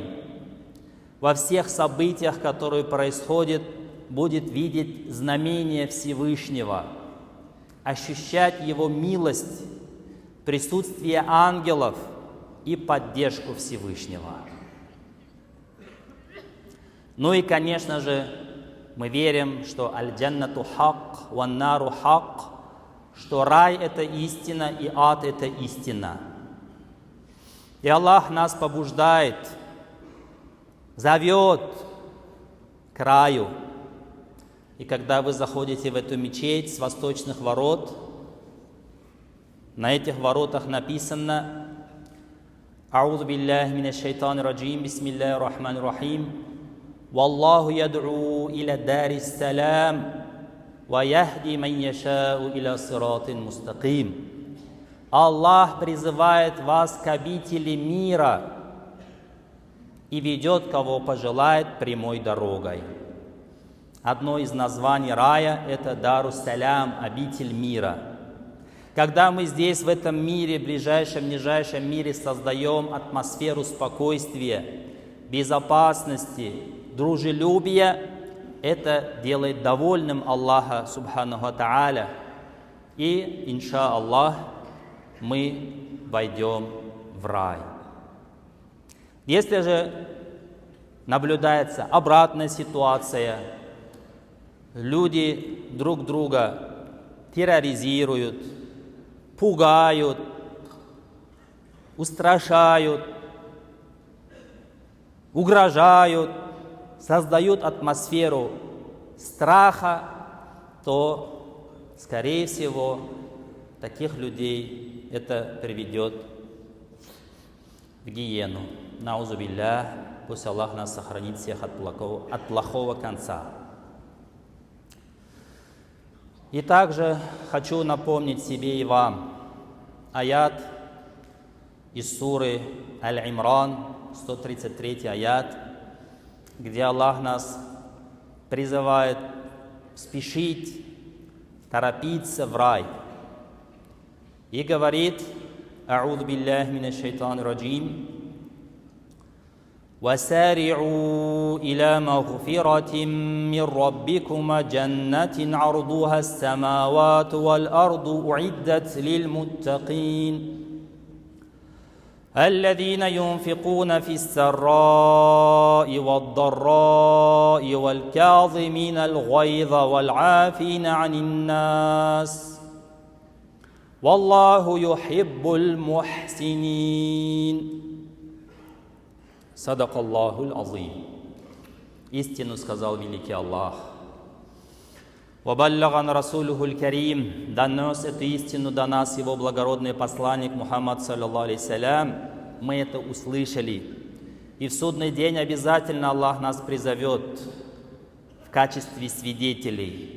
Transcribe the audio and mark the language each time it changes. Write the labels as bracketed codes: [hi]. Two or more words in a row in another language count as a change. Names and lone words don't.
[ru] Во всех событиях, которые происходят, будет видеть знамение Всевышнего, ощущать Его милость, присутствие ангелов и поддержку Всевышнего. Ну и, конечно же, мы верим, что [ar] الجنة حق، والنار حق, [ru] что рай – это истина, и ад – это истина. И Аллах нас побуждает, зовет к раю. И когда вы заходите в эту мечеть с восточных ворот, на этих воротах написано: [ar] «أعوذ بالله من الشيطان الرجيم، بسم الله الرحمن الرحيم، والله يدعو إلى دار السلام، ويهدي من يشاء إلى صراط مستقيم». [ru] Аллах призывает вас к обители мира и ведет, кого пожелает, прямой дорогой. Одно из названий рая – это Дарус-Салям, обитель мира. Когда мы здесь, в этом мире, ближайшем, нижайшем мире, создаем атмосферу спокойствия, безопасности, дружелюбия, это делает довольным Аллаха, [ar] سبحانه وتعالى. [ru] И, иншаллах, мы войдем в рай. Если же наблюдается обратная ситуация, люди друг друга терроризируют, пугают, устрашают, угрожают, создают атмосферу страха, то, скорее всего, таких людей это приведет в гиену. [ar] نعوذ بالله, [ru] пусть Аллах нас сохранит всех от плохого конца. И также хочу напомнить себе и вам аят из суры Аль-Имран, 133 аят, где Аллах нас призывает спешить, торопиться в рай. И говорит: [ar] «أعوذ بالله من الشيطان الرجيم, وسارعوا إلى مغفرة من ربكم جنة عرضها السماوات والأرض أعدت للمتقين الذين ينفقون في السراء والضراء والكاظمين الغيظ والعافين عن الناس والله يحب المحسنين». صدق الله العظيم. [ru] Истину сказал великий Аллах. [ar] وبلغ رسوله الكريم, [ru] донес эту истину до нас его благородный посланник Мухаммад, [ar] صلى الله عليه السلام. [ru] Мы это услышали. И в судный день обязательно Аллах нас призовет в качестве свидетелей.